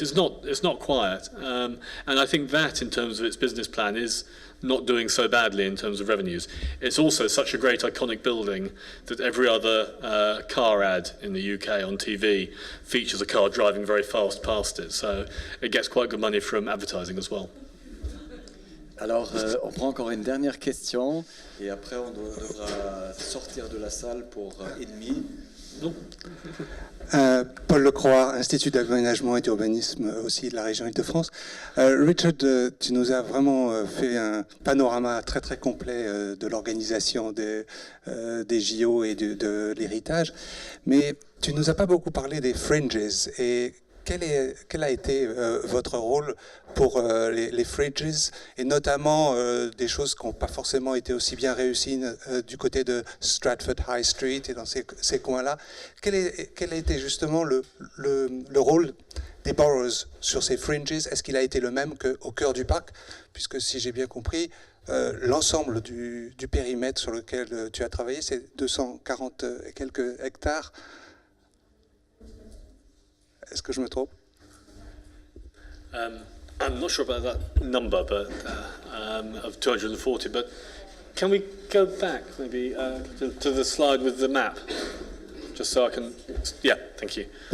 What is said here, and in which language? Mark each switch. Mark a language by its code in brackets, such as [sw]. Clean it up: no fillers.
[en] It's not quiet. And I think that, in terms of its business plan, is not doing so badly in terms of revenues. It's also such a great iconic building that every other car ad in the UK on TV features a car driving very fast past it. So it gets quite good money from advertising as well. [fr] Alors, on prend encore une dernière question et après on devra sortir de la salle pour 1h30. Paul Lecroix, Institut d'aménagement et d'urbanisme aussi de la région Île-de-France. Richard, tu nous as vraiment fait un panorama très très complet de l'organisation des JO et de l'héritage, mais tu nous as pas beaucoup parlé des fringes. Et quel a été votre rôle pour les fringes, et notamment des choses qui n'ont pas forcément été aussi bien réussies du côté de Stratford High Street et dans ces coins-là? Quel a été justement le rôle des boroughs sur ces fringes? Est-ce qu'il a été le même qu'au cœur du parc? Puisque si j'ai bien compris, l'ensemble du périmètre sur lequel tu as travaillé, c'est 240 et quelques hectares. Est-ce que je me trompe? [en] I'm not sure about that number, but of 240. But can we go back maybe to the slide with the map, just so I can? Yeah, thank you.